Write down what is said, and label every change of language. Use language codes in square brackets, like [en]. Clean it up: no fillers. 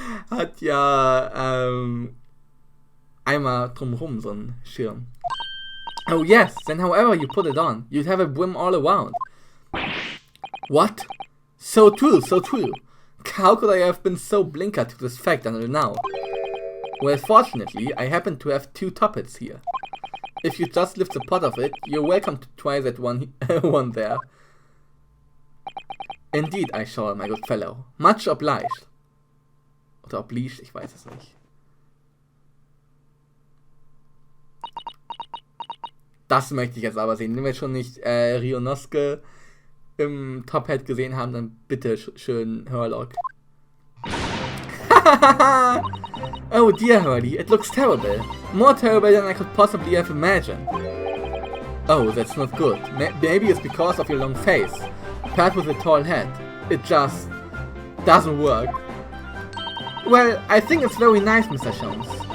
[de] hat ja, einmal drumherum so ein Schirm. [en] Oh yes, then however you put it on, you'd have a brim all around. What? So true, so true. How could I have been so blinkered to this fact until now? Well, fortunately, I happen to have 2 top hats here. If you just lift the pot of it, you're welcome to try that one there. Indeed, I shall, my good fellow. Much obliged. [de] Oder obliged, ich weiß es nicht. Das möchte ich jetzt aber sehen. Wenn wir schon nicht Ryunosuke im Top Hat gesehen haben, dann bitte schön Hurlock. [en] Oh dear Hurley, it looks terrible. More terrible than I could possibly have imagined. Oh, that's not good. Maybe it's because of your long face. Paired with a tall hat. It just doesn't work. Well, I think it's very nice, Mr. Sholmes.